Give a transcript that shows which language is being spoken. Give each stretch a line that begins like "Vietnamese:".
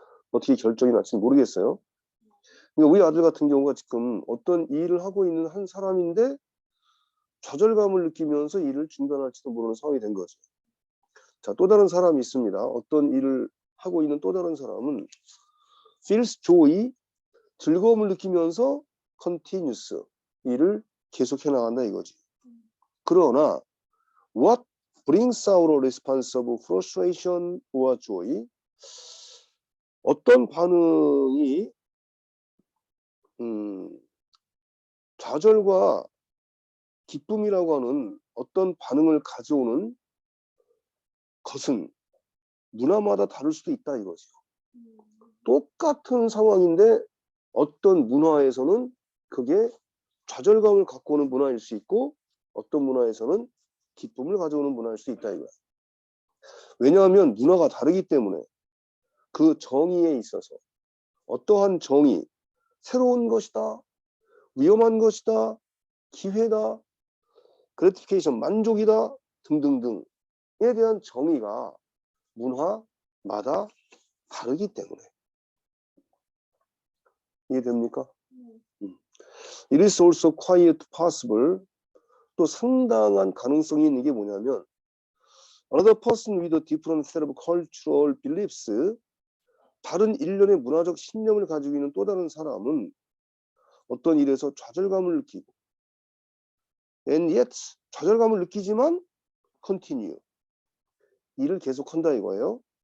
Korean: 어떻게 결정이 날지는 모르겠어요. 그러니까 우리 아들 같은 경우가 지금 어떤 일을 하고 있는 한 사람인데 좌절감을 느끼면서 일을 중단할지도 모르는 상황이 된 거죠. 자, 또 다른 사람이 있습니다. 어떤 일을 하고 있는 또 다른 사람은
English: feels joy,
Korean: 즐거움을 느끼면서 continuous, 일을 계속해 나간다 이거지. 그러나
English: what brings out a response of frustration or joy?
Korean: 어떤 반응이 좌절과 기쁨이라고 하는 어떤 반응을 가져오는 것은 문화마다 다를 수도 있다 이거죠. 똑같은 상황인데 어떤 문화에서는 그게 좌절감을 갖고 오는 문화일 수 있고 어떤 문화에서는 기쁨을 가져오는 문화일 수 있다 이거야. 왜냐하면 문화가 다르기 때문에 그 정의에 있어서 어떠한 정의, 새로운 것이다, 위험한 것이다, 기회다, 그래티피케이션, 만족이다 등등등에 대한 정의가 문화마다 다르기 때문에. 이해됩니까?
English: It is also quite possible.
Korean: 또 상당한 가능성이 있는 게 뭐냐면
English: another person with a different set of cultural beliefs,
Korean: 다른 일련의 문화적 신념을 가지고 있는 또 다른 사람은 어떤 일에서 좌절감을 느끼고
English: and yet
Korean: 좌절감을 느끼지만 continue, 일을 계속한다 이거예요.